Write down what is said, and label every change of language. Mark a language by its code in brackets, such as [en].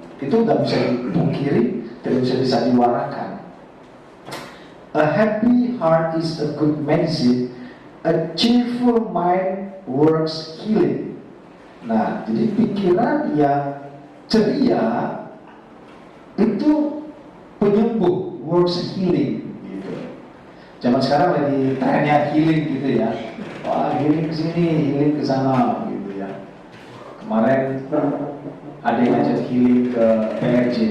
[id] Itu nggak bisa dipungkiri, tidak bisa diwarnakan. [en] A happy heart is a good medicine. A cheerful mind works healing. [id] Nah, jadi pikiran yang ceria itu penyembuh, [en] works healing [id] gitu. Zaman sekarang lagi trennya healing gitu ya. Wah, healing ke sini, healing ke sana gitu ya. Kemarin ada yang ngajak healing ke PRJ.